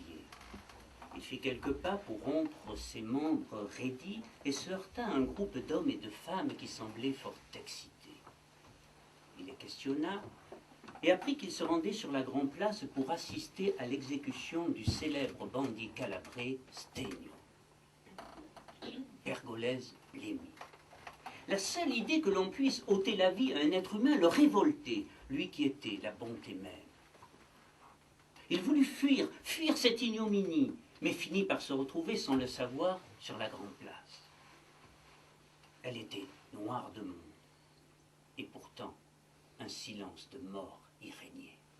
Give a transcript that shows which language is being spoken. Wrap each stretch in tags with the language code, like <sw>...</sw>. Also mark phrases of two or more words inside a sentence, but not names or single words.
<fr>Il fit quelques pas pour rompre ses membres raidis et se heurta à un groupe d'hommes et de femmes qui semblaient fort excités. Il les questionna et apprit qu'ils se rendaient sur la grande place pour assister à l'exécution du célèbre bandit calabré Stegno. Pergolèse l'émit. La seule idée que l'on puisse ôter la vie à un être humain le révoltait, lui qui était la bonté même. Il voulut fuir cette ignominie, mais finit par se retrouver sans le savoir sur la grande place. Elle était noire de monde, et pourtant un silence de mort y régnait.</fr>